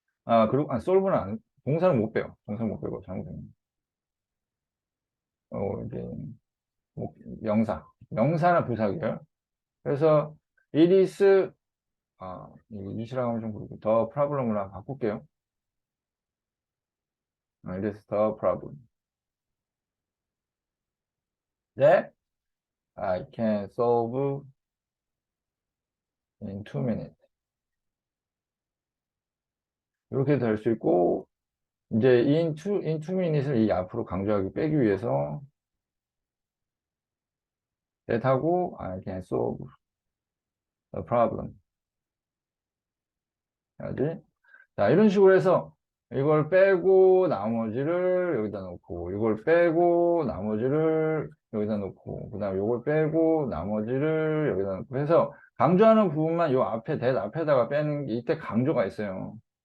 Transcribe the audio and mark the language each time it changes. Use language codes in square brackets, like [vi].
[ko] 아, 그리고, solve는 동사는 못 빼요. 동사는 못 빼고, 잘못했네. 이제, 뭐, 명사나 부사고요. 그래서, [en] it is, [ko] 이거 이시라고 하면 좀 그렇고, [en] the problem [ko] 으로 바꿀게요. [en] it is the problem that I can solve in 2 minutes. [ko] 이렇게 될 수 있고, 이제, [en] in two minutes [ko] 을 이 앞으로 강조하기 빼기 위해서, that 하고, [en] I can solve the problem. [ko] 해야지. 자, 이런 식으로 해서 이걸 빼고 나머지를 여기다 놓고, 이걸 빼고 나머지를 여기다 놓고, 그 다음에 이걸 빼고 나머지를 여기다 놓고 해서 강조하는 부분만 요 앞에, 대 앞에다가 빼는 게 이때 강조가 있어요.